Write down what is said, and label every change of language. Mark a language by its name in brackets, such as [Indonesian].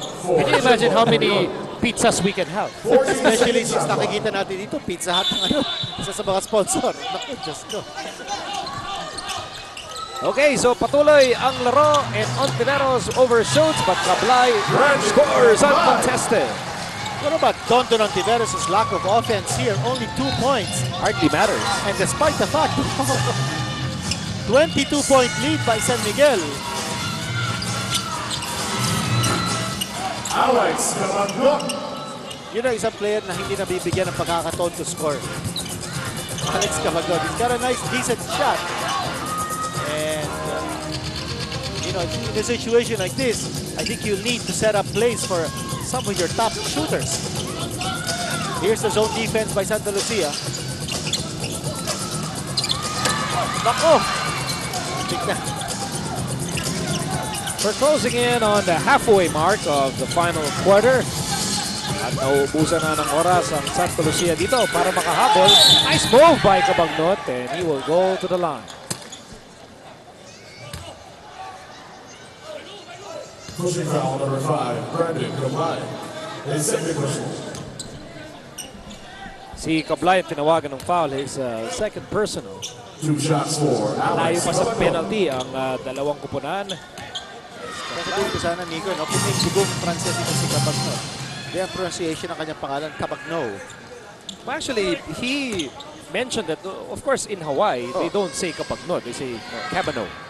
[English] Can you imagine how many pizzas we can have? [Filipino] Especially since nakikita natin dito, Pizza Hut ang isa sa mga sponsor. [English] Naku, just go. Okay, so [Filipino] patuloy ang laro [English] and Ontiveros overshoots but Kablay scores uncontested. What about Don Ontiveros' lack of offense here? Only 2 points. Hardly matters. And despite the fact, 22-point lead by San Miguel. Alex Cabango. [Filipino] Yun ang isang player na hindi nabibigyan ng pagkakataon [English] to score. Alex Cabango. He's got a nice, decent shot. And, in a situation like this, I think you need to set up plays for some of your top shooters. Here's the zone defense by Santa Lucia. [Filipino] Nako! [English] We're closing in on the halfway mark of the final quarter. [Filipino] At nauubusan na ng oras ang Santa Lucia dito para makahabol. [English] Nice move by Cabagnot and he will go to the line. Pushing foul number 5, Brandon Kablay. His second personal. [Filipino] Si Kablay tinawagan ng foul, [English] his second personal. 2 shots for [Filipino] Layo [English] Alex [Filipino] pa sa [English] Cabango. [Filipino] penalty ang dalawang kupunan. Sasabihin ko sana, Nico, kung may sigong Frances ito si Cabagno. Hindi ang pronunciation ng kanyang pangalan, Cabagno. [English] Actually, he mentioned that, of course, in Hawaii, they don't say Cabagno, they say Cabano.